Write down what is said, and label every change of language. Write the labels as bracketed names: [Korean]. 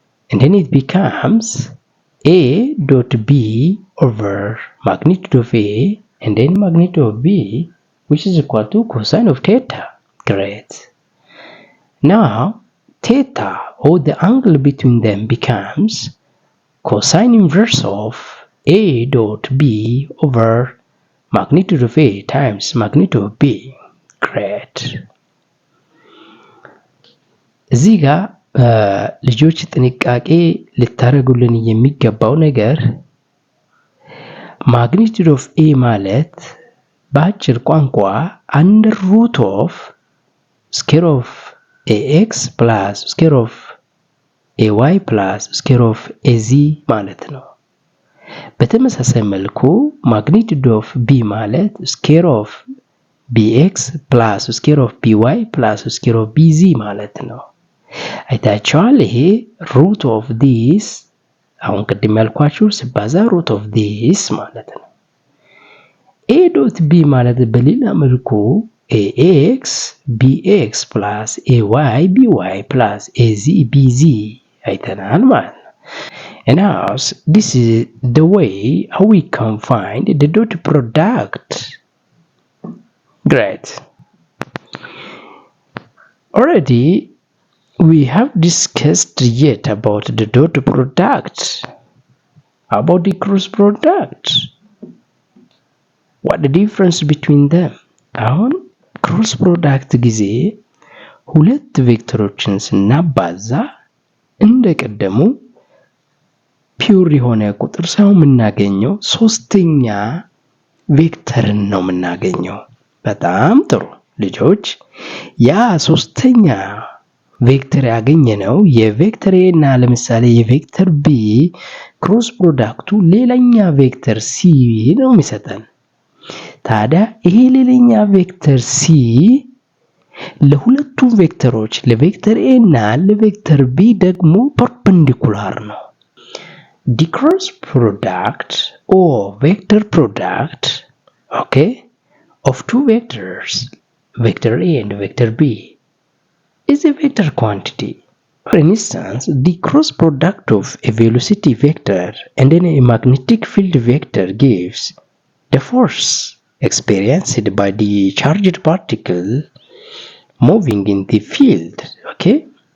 [English] And then it becomes A dot B over magnitude of A and then magnitude of B, which is equal to cosine of theta. Great. Now, theta, or the angle between them, becomes cosine inverse of A dot B over magnitude of A times magnitude of B. Great. [Amharic] እዚህ ጋር ልጆች ጥንቃቄ ልታደርጉልን የሚገባው ነገር ማግኒቱድ ኦፍ ኤ ማለት በአጭር ቋንቋ አንደር ሩት ኦፍ ስኬር ኦፍ ኤኤክስ ፕላስ ስኬር ኦፍ ኤዋይ ፕላስ ስኬር ኦፍ ኤዚ ማለት ነው። በተመሳሳይ መልኩ ማግኒቱድ ኦፍ ቢ ማለት ስኬር ኦፍ ቢኤክስ ፕላስ ስኬር ኦፍ ቢዋይ ፕላስ ስኬር ኦፍ ቢዚ ማለት ነው። አይታችኋል። ይሄ ሩት ኦፍ ዲስ አሁን ቅድም ያልኳችሁ ሲባዛ ሩት ኦፍ ዲስ ማለት ነው። ኤ ዶት ቢ ማለት በሌላ መልኩ ኤኤክስ ቢኤክስ ፕላስ ኤዋይ ቢዋይ ፕላስ ኤዚ ቢዚ አይተናል ማለት ነው። [English] And now this is the way how we can find the dot product. Great. Already we have discussed yet about the dot product. About the cross product. What the difference between them? [Amharic] አሁን cross product ጊዜ ሁለት ቬክተሮችን ስናባዛ እንደቀደሙ ፒውር የሆነ ቁጥር ሳይሆን የምናገኘው ሶስተኛ ቬክተርን ነው የምናገኘው። በጣም ጥሩ ልጆች፣ ያ ሶስተኛ ቬክተር ያገኘነው የቬክተር ኤ እና ለምሳሌ የቬክተር ቢ ክሮስ ፕሮዳክቱ ሌላኛ ቬክተር ሲ ነው የሚሰጠን። ታዲያ ይሄ ሌላኛ ቬክተር ሲ ለሁለቱም ቬክተሮች ለቬክተር ኤ እና ለቬክተር ቢ ደግሞ ፐርፔንዲኩላር ነው። [English] The cross product or vector product, okay, of two vectors, vector A and vector B, is a vector quantity. For instance, the cross product of a velocity vector and then a magnetic field vector gives the force experienced by the charged particle moving in the field, okay?